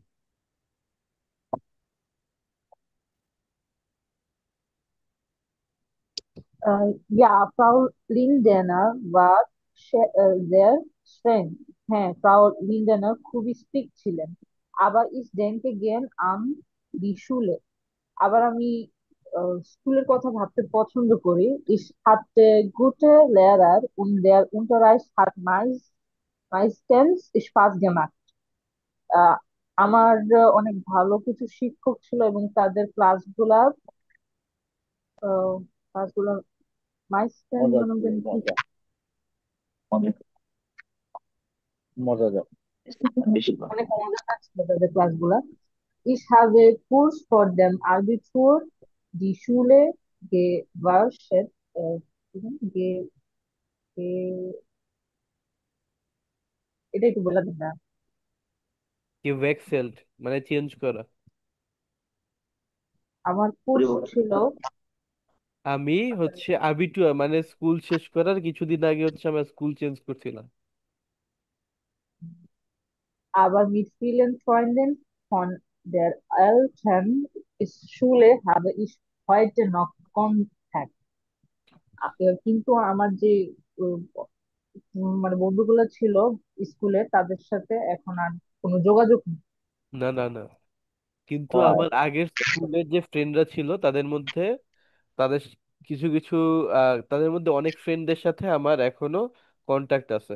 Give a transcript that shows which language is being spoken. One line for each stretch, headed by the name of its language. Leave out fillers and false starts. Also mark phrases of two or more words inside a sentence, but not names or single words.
German: Ja, Frau Lindener war sehr streng.
Bangla: হ্যাঁ, ফ্রাউ লিন্ডেনার খুবই স্ট্রিক্ট ছিলেন।
German: আবার ich denke gern an die Schule.
Bangla: আবার আমি স্কুলের কথা ভাবতে পছন্দ করি।
German: Ich hatte gute Lehrer und der Unterricht hat meistens Spaß gemacht.
Bangla: আমার অনেক ভালো কিছু শিক্ষক ছিল এবং তাদের ক্লাসগুলা মাইস্টার মজা নাম ছিল, জানি কি, মজা, অনেক মজাদার। অনেক মজাদার ছিল তাদের ক্লাসগুলা।
German: Ich habe Kurs vor dem Abitur die Schule gewechselt.
Bangla: কি জানি? গে- এটা একটু বলে দিন না। কি ভেক্সেলড মানে চেঞ্জ করা। আমার কোর্স ছিল, আমি হচ্ছে আবিটুয়া মানে স্কুল শেষ করার কিছুদিন আগে হচ্ছে আমার স্কুল চেঞ্জ করছিলাম।
German: aber mit vielen Freunden von der alten Schule habe ich heute noch Kontakt.
Bangla: কিন্তু আমার যে উম, মানে বন্ধুগুলো ছিল স্কুলে, তাদের সাথে এখন আর কোনো যোগাযোগ নেই। না না না, কিন্তু ও, আমার আগের স্কুলের যে ফ্রেন্ডরা ছিল তাদের মধ্যে তাদের কিছু কিছু তাদের মধ্যে অনেক ফ্রেন্ডদের সাথে আমার এখনো কন্টাক্ট আছে।